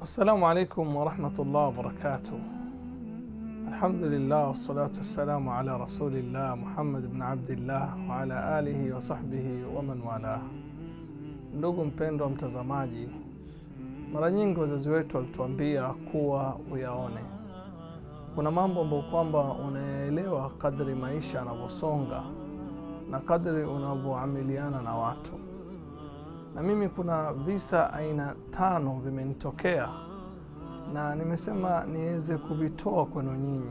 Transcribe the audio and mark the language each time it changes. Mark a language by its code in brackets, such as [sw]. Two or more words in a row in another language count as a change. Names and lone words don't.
[ar] السلام عليكم ورحمة الله وبركاته. الحمد لله والصلاة والسلام على رسول الله محمد بن عبد الله وعلى آله وصحبه ومن والاه. [sw] Ndugu mpendwa mtazamaji, mara nyingi wazazi wetu walituambia kuwa uyaone. Kuna mambo ambayo kwamba unaelewa kadri maisha yanavyosonga na kadri unavyoamiliana na watu. Na mimi kuna visa aina 5 vimenitokea na nimesema niweze kuvitoa kwenu nyinyi.